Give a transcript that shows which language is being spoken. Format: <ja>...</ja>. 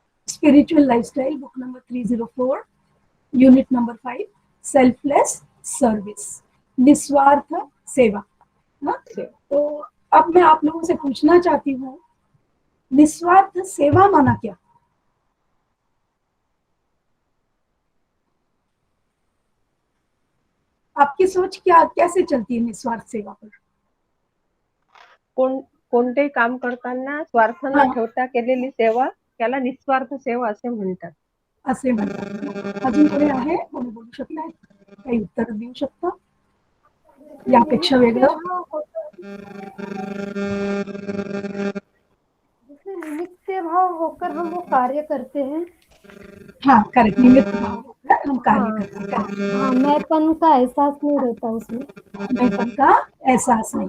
<en>Spiritual Lifestyle, book number 304, unit number 5, Selfless Service, निस्वार्थ सेवा।</en> <hi>हाँ? तो अब मैं आप लोगों से पूछना चाहती हूँ, निस्वार्थ सेवा माना क्या? आपकी सोच क्या कैसे चलती है निस्वार्थ सेवा पर?</hi> <mr>कोणतेही काम करताना स्वार्थ न</mr> <hi>हाँ,</hi> <mr>ठेवता केलेली सेवा त्याला निस्वार्थ सेवा असे म्हणतात. असे म्हणतात ना. अजून कोणी आहे, कोणी बोलू शकताय, काही उत्तर देऊ शकता यापेक्षा</mr> <hi>निमित्त</hi> <mr>वेगळं?</mr> <hi>भाव होकर जैसे निमित्त भाव होकर हम वो कार्य करते हैं। हाँ, करेक्ट। निमित्त भाव होकर हम कार्य हाँ करते हैं। हाँ, मैंपन का एहसास नहीं रहता उसमें। मैंपन का एहसास नहीं</hi>